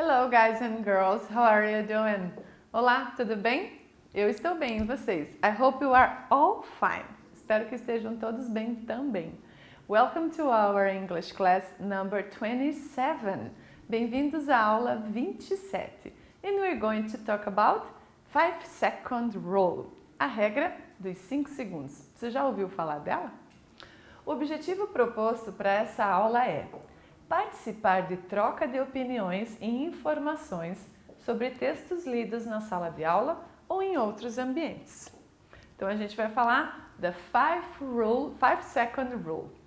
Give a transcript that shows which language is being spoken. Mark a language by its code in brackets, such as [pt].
[en] guys and girls, how are you doing? [pt] Olá, tudo bem? Eu estou bem, e vocês? [en] I hope you are all fine. [pt] Espero que estejam todos bem também. [en] Welcome to our English class number 27. [pt] Bem-vindos à aula 27. [en] And we're going to talk about 5-second rule, [pt] a regra dos 5 segundos. Você já ouviu falar dela? O objetivo proposto para essa aula é participar de troca de opiniões e informações sobre textos lidos na sala de aula ou em outros ambientes. Então a gente vai falar da 5-second rule.